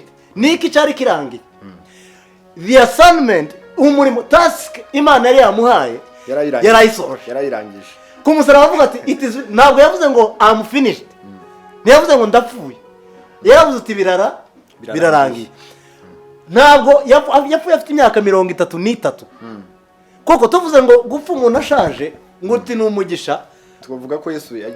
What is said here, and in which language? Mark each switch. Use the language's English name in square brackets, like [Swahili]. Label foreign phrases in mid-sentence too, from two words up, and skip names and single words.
[Kinyarwanda] Niki cyari kirangiye. [English] The assignment, [Kinyarwanda] umurimo, task Imana yari yamuhaye yarayirangije. Ku musaraba avuga ati [English] it is, [Kinyarwanda] ntabwo yavuze ngo [English] I'm finished. [Kinyarwanda] Ntiyavuze ngo ndapfuye. Yaravuze ati birarangiye. Ntabwo yapfuye afite imyaka 33. Koko tuvuze ngo gupfa umuntu ashaje ngo uti ni umugisha. Twavuga ko Yesu yagize,